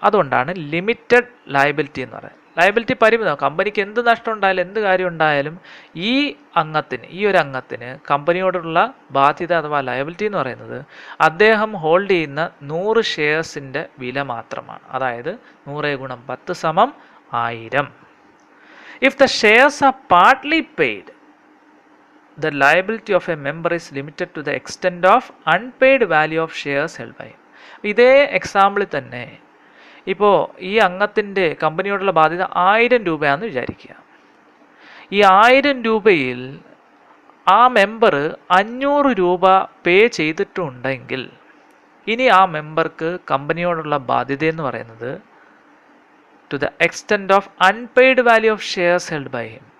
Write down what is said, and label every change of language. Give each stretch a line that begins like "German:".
Malayalam: അതുകൊണ്ടാണ് limited liability എന്ന് പറയുന്നത്. ലയബിലിറ്റി പരിമിതം. കമ്പനിക്ക് എന്ത് നഷ്ടം ഉണ്ടായാലും എന്ത് കാര്യം ഉണ്ടായാലും ഈ ഒരു അംഗത്തിന് കമ്പനിയോടുള്ള ബാധ്യത അഥവാ ലയബിലിറ്റി എന്ന് പറയുന്നത് അദ്ദേഹം ഹോൾഡ് ചെയ്യുന്ന 100 ഷെയർസിൻ്റെ വില മാത്രമാണ്. അതായത് 100 ഗുണം 10 സമം 1000.
English: If the shares are partly paid, the liability of a member is limited to the extent of unpaid value of shares held by him.
Malayalam: ഇതേ എക്സാമ്പിളിൽ തന്നെ ഇപ്പോൾ ഈ അംഗത്തിൻ്റെ കമ്പനിയോടുള്ള ബാധ്യത 1000 രൂപയാണെന്ന് വിചാരിക്കുക. ഈ 1000 രൂപയിൽ ആ മെമ്പർ 500 രൂപ പേ ചെയ്തിട്ടുണ്ടെങ്കിൽ ഇനി ആ മെമ്പർക്ക് കമ്പനിയോടുള്ള ബാധ്യത എന്ന് പറയുന്നത്
English: To the extent of unpaid value of shares held by him.